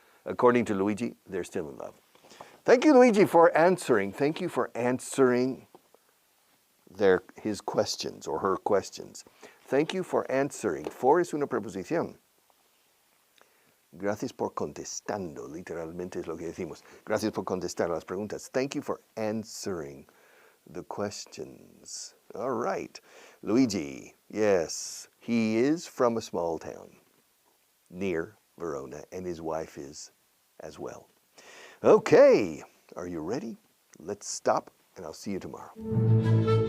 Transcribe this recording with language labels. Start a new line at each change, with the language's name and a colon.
English: According to Luigi, they're still in love. Thank you, Luigi, for answering. Thank you for answering his questions or her questions. Thank you for answering.
Spanish: For es una preposición. Gracias por contestando. Literalmente es lo que decimos. Gracias por contestar las preguntas.
English: Thank you for answering the questions. All right. Luigi, yes, he is from a small town near Verona, and his wife is as well. Okay, are you ready? Let's stop, and I'll see you tomorrow.